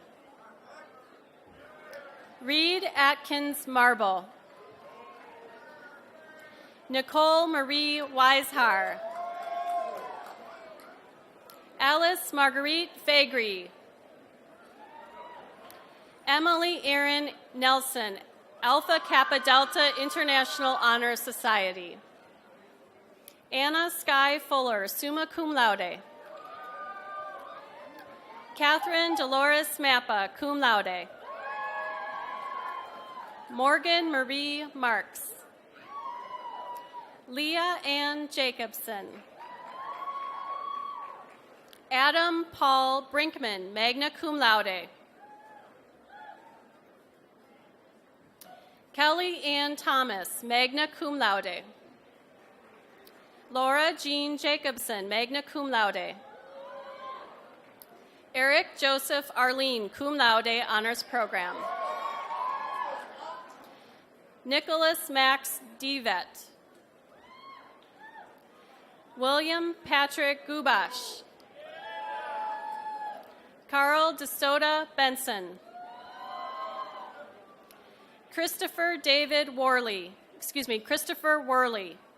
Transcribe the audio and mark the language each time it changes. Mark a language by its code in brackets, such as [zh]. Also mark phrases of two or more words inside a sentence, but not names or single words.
[en] Reed Atkins Marble. Nicole Marie Weishar. Alice Marguerite Fagri. Emily Erin Nelson, Alpha Kappa Delta International Honor Society. Anna Sky Fuller, [la] summa cum laude. [en] Catherine Dolores Mappa, [la] cum laude. [en] Morgan Marie Marks. Leah Ann Jacobson. Adam Paul Brinkman, [la] magna cum laude. [en] Kelly Ann Thomas, [la] magna cum laude. [en] Laura Jean Jacobson, [la] magna cum laude. [en] Eric Joseph Arlene, [la] cum laude, [en] honors program. Nicholas Max Devet. William Patrick Gubash. Carl DeSoto Benson. Christopher Worley.